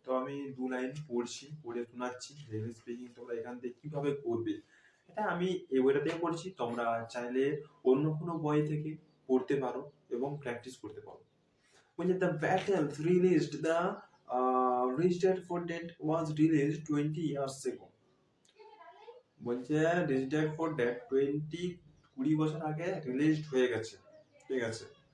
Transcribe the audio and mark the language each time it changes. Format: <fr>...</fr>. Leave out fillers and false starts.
<bn>তো আমি দু লাইন পড়ছি, পড়ে শোনাচ্ছি ইংলিশ স্পিকিং তোমরা এখান থেকে কিভাবে করবে। এটা আমি এই বইটা থেকে পড়ছি, তোমরা চাইলে অন্য কোনো বই থেকে পড়তে পারো এবং প্র্যাকটিস করতে পারো।</bn> <en>When the battle released, the Rich Dad Poor Dad was released 20 years ago.</en> <bn>বলছে রিচ ড্যাড পোর ড্যাড 20 বছর আগে রিলিজড হয়ে গেছে, ঠিক আছে।</bn>